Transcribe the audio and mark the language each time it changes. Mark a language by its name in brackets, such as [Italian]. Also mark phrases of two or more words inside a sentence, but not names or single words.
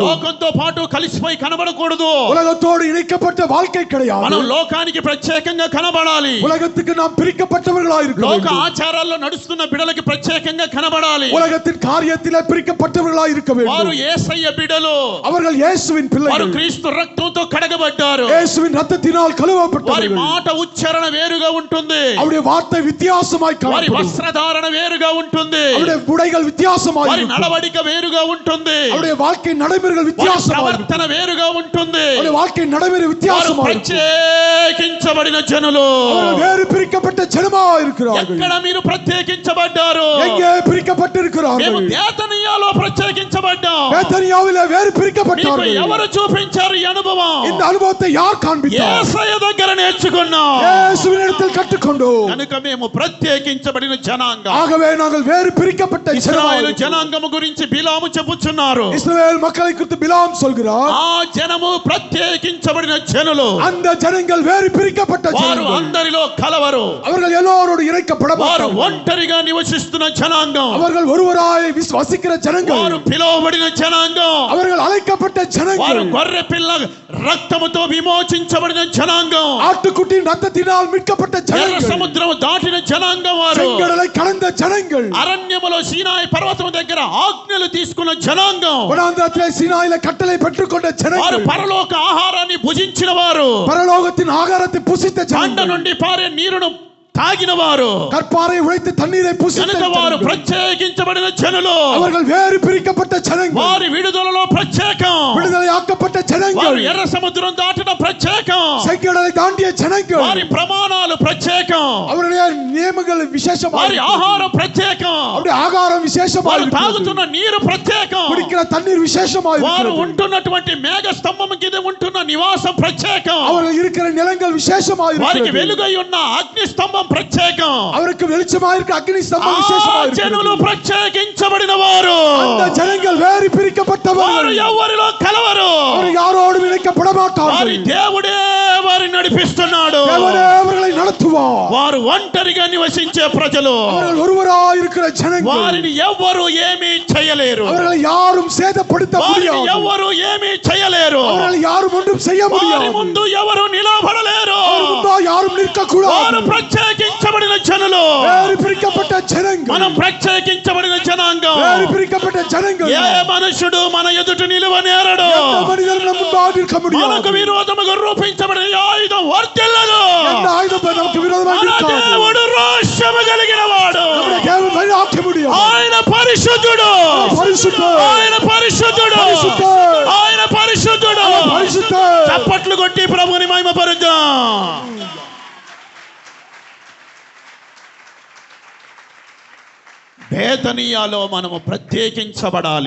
[Telugu] లోకంతో పాటు కలిసిపోయి కనబడకూడదు. [Tamil] உலகத்தோடு இணைக்கப்பட்ட வாழ்க்கை கிடையாது. [Telugu] మనం లోకానికి ప్రత్యేకంగా కనబడాలి. [Tamil] உலகத்துக்கு நாம் பிரிக்கப்பட்டவர்களாய் இருக்க [Telugu] లోక [Tamil] வேண்டும். [Telugu] ఆచారాల్లో నడుస్తున్న బిడలకి ప్రత్యేకంగా కనబడాలి. [Tamil] உலகத்தின் காரியத்திலே பிரிக்கப்பட்டவர்களாய் இருக்க [Telugu] వారు [Tamil] வேண்டும். [Telugu] యేసయ్య బిడలు. [Tamil] அவர்கள் இயேசுவின் [Telugu] వారు [Tamil] பிள்ளைகள். [Telugu] క్రీస్తు రక్తంతో కడగబడ్డారు. [Tamil] இயேசுவின் ரத்தத்தினால் [Telugu] వారి [Tamil] கழுவப்பட்டவர்கள். [Telugu] మాట ఉచ్చారణ వేరుగా ఉంటుంది. [Tamil] அவருடைய வார்த்தை வித்தியாசமாய் [Telugu] వారి [Tamil] காணப்படும். [Telugu] వస్త్రధారణ వేరుగా ఉంటుంది. [Tamil] அவருடைய உடைகள் வித்தியாசமாய் [Telugu] వారి [Tamil] இருக்கும். [Telugu] నడవడిక వేరుగా ఉంటుంది. [Tamil] அவருடைய வாழ்க்கை நடைமுறைகள் [Telugu] వారి [Tamil] வித்தியாசமாய் [Telugu] ప్రవర్తన ప్రవర్తన వేరుగా ఉంటుంది. [Tamil] அவருடைய வாழ்க்கை நடைமுறை [Telugu] వారు [Tamil] வித்தியாசமா இருக்கும். [Telugu] ప్రత్యేకించబడిన జనులు. [Tamil] அவர்கள் வேறு பிரிக்கப்பட்ட ஜனமா இருக்கிறார்கள். [Telugu] ఎక్కడ మీరు ప్రత్యేకించబడ్డారు? [Tamil] எங்கே பிரிக்கப்பட்டிருக்கிறார்கள்? [Telugu] మేము బేతనియాలో ప్రత్యేకించబడ్డాం. [Tamil] பெத்தனியாவிலே வேறு [Telugu] మీకు [Tamil] பிரிக்கப்பட்டார்கள். [Telugu] ఎవరు చూపించారు ఈ అనుభవం? [Tamil] இந்த అనుభవத்தை யார் காண்பித்தார்? [Telugu] యేసయ్య దగ్గర నేర్చుకున్నాం. [Tamil] இயேசுவினிடத்தில் கற்றுக்கொண்டோம். [Telugu] కనుక మేము ప్రత్యేకించబడిన జనాంగం. [Tamil] ஆகவே நாங்கள் வேறு பிரிக்கப்பட்ட [Telugu] ఇశ్రాయేలు జనాంగము గురించి బిలాము చెప్పుచున్నారు. [Tamil] இஸ்ரவேல் மக்களை குறித்து பிலாம் சொல்கிறார். [Telugu] ఆ జనము ప్రత్యేకించబడిన జనులు. [Tamil] அந்த ஜனங்கள் வேறு பிரிக்கப்பட்ட [Telugu] వారు [Tamil] ஜனங்கள். [Telugu] అందరిలో కలవరు. [Tamil] அவர்கள் எல்லோரோடு இணைக்கப்பட [Telugu] వారు [Tamil] மாட்டார்கள். [Telugu] ఒంటరిగా నివసిస్తున్న జనాంగం. [Tamil] அவர்கள் ஒருவராய் வசிக்கிற ஜனங்கள். [Telugu] వారు పిలువబడిన జనాంగం. [Tamil] அவர்கள் அழைக்கப்பட்ட [Telugu] వారు [Tamil] ஜனங்கள். [Telugu] గొర్రె పిల్ల రక్తముతో విమోచించబడిన జనాంగం. [Tamil] ஆட்டுக்குட்டியின் ரத்தத்தினால் மீட்கப்பட்ட [Telugu] ఎర్ర [Tamil] ஜனங்கள். [Telugu] సముద్రము దాటిన జనాంగం. వారు [Tamil] செங்கடலை கடந்த ஜனங்கள். [Telugu] అరణ్యములో సీనాయి పర్వతం దగ్గర ఆజ్ఞలు తీసుకున్న జనాంగం. [Tamil] வனாந்திரத்திலே சீனாயில கட்டளை பெற்றுக்கொண்ட [Telugu] వారు [Tamil] ஜனங்கள். [Telugu] పరలోక ఆహారాన్ని భుజించిన వారు. [Tamil] பரலோகத்தின் ஆகாரத்தை புசித்த [Telugu] బండ [Tamil] ஜனங்கள். [Telugu] నుండి పారే నీరును తాగిన వారు. [Tamil] கற்பாறை உழைத்து தண்ணீரை புசித்த [Telugu] కనుక వారు [Tamil] ஜனங்கள். [Telugu] ప్రత్యేకించబడిన జనులు. [Tamil] அவர்கள் வேறு பிரிக்கப்பட்ட ஜனங்கள். [Telugu] వారి విడుదలలో ప్రత్యేకం. [Tamil] விடுதலையாக்கப்பட்ட [Telugu] వారు [Tamil] ஜனங்கள். [Telugu] ఎర్ర సముద్రం దాటిన ప్రత్యేకం. [Tamil] செங்கடலை தாண்டிய ஜனங்கள். [Telugu] వారి ప్రమాణాలు ప్రత్యేకం. [Tamil] அவருடைய நியமங்கள் விசேஷமாக [Telugu] వారి ఆహారం ప్రత్యేకం. [Tamil] அவருடைய ஆகாரம் விசேஷமாக [Telugu] వారు [Tamil] இருக்கிறது. [Telugu] తాగుతున్న నీరు ప్రత్యేకం. [Tamil] குடிக்கிற தண்ணீர் விசேஷமாக [Telugu] వారు [Tamil] இருக்கிறது. [Telugu] ఉంటున్నటువంటి మేఘ స్తంభం కింద ఉంటున్న నివాసం ప్రత్యేకం. [Tamil] அவர்கள் இருக்கிற நிலங்கள் விசேஷமாக [Telugu] వారికి [Tamil] இருக்கிறது. [Telugu] వెలుగై ఉన్న అగ్ని స్తంభం ప్రత్యేకం. [Tamil] அவருக்கு வெளிச்சமாக இருக்கிற அக்னி ஸ்தம்பம் [Telugu] ఆ [Tamil] விசேஷமாக [Telugu] జనులు [Tamil] இருக்கிறது. [Telugu] ప్రత్యేకించబడిన వారు. [Tamil] அந்த ஜனங்கள் வேறு [Telugu] వారు [Tamil] பிரிக்கப்பட்டவர்கள். [Telugu] ఎవరిలో కలవరు. [Tamil] அவர் யாரோடும் இணைக்கப்பட [Telugu] వారి [Tamil] மாட்டார்கள். [Telugu] దేవుడే వారిని నడిపిస్తున్నాడు. [Tamil] தேவனே அவர்களை நடத்துவார். [Telugu] వారు ఒంటరిగా నివసించే ప్రజలు. [Tamil] அவர்கள் ஒருவராய் இருக்கிற ஜனங்கள். [Telugu] వారిని ఎవ్వరు ఏమీ చేయలేరు. [Tamil] அவர்களை யாரும் சேதப்படுத்த [Telugu] వారిని [Tamil] முடியாது. [Telugu] ఎవ్వరు ఏమీ చేయలేరు. [Tamil] அவர்களை யாரும் ஒன்றும் செய்ய [Telugu] వారి [Tamil] முடியாது. [Telugu] ముందు ఎవరు నిలబడలేరు. [Tamil] அவர் முன்பா யாரும் நிற்க கூடாது. [Telugu] వారు ప్రత్యేకించబడిన జనులు. [Tamil] வேறு பிரிக்கப்பட்ட ஜனங்கள். [Telugu] మనం ప్రత్యేకించబడిన జనాంగం. [Tamil] வேறு பிரிக்கப்பட்ட ஜனங்கள். [Telugu] ఏ మనుషుడు మన ఎదుట నిలువనేరడు. [Tamil] எந்த மனிதனும் நம் முன்பாக நிற்க முடியாது. [Telugu] మనకు విరోధముగా రూపించబడిన ఈ ఆయుధం వర్తిల్లదు. [Tamil] எந்த ஆயுதம் நமக்கு விரோதமாக [Telugu] మన [Tamil] நிற்காது. [Telugu] దేవుడు రోషము కలిగిన వాడు. [Tamil] நம்முடைய தேவன் வழியாக்க முடியாது. [Telugu] ఆయన పరిశుద్ధుడు. [Tamil] பரிசுத்தர். [Telugu] ఆయన పరిశుద్ధుడు. [Tamil] పరిశుద్ధர். [Telugu] ఆయన పరిశుద్ధుడు. [Tamil] பரிசுத்தர். [Telugu] చప్పట్లు కొట్టి ప్రభువుని మహిమపరుద్దాం. బేతనియాలో మనము ప్రత్యేకించబడాలి.